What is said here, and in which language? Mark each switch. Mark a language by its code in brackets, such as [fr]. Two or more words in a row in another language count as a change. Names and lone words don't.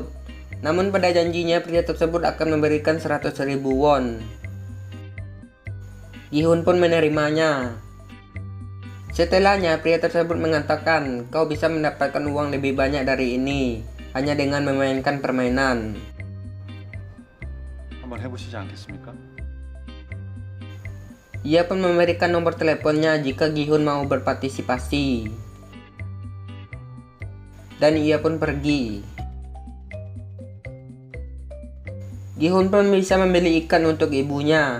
[id] Namun pada janjinya pria tersebut akan memberikan 100.000 won. Gi-hun pun menerimanya. Setelahnya pria tersebut mengatakan, kau bisa mendapatkan uang lebih banyak dari ini hanya dengan memainkan permainan. [ko] 한번 해보시지 않겠습니까? [id] Ia pun memberikan nomor teleponnya jika Gi-hun mau berpartisipasi. Dan ia pun pergi. Gi-hun pun bisa membeli ikan untuk ibunya.